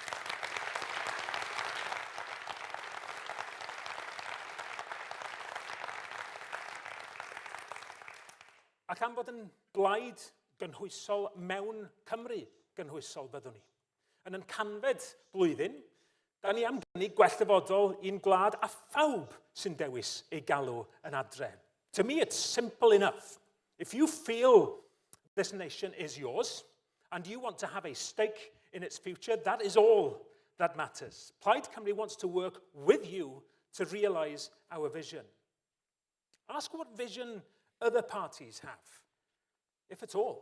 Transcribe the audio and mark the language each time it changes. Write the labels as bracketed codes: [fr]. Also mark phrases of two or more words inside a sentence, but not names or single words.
[cy] Ac am fod yn blaid gynhwysol mewn Cymru gynhwysol fyddwn ni. Yn yn canfed blwyddyn, da ni am gynnig gwell dyfodol i'n gwlad a phawb sy'n dewis ei galw yn adre. [en] To me, it's simple enough. If you feel this nation is yours, and you want to have a stake in its future, that is all that matters. Plaid Cymru wants to work with you to realise our vision. Ask what vision other parties have, if at all.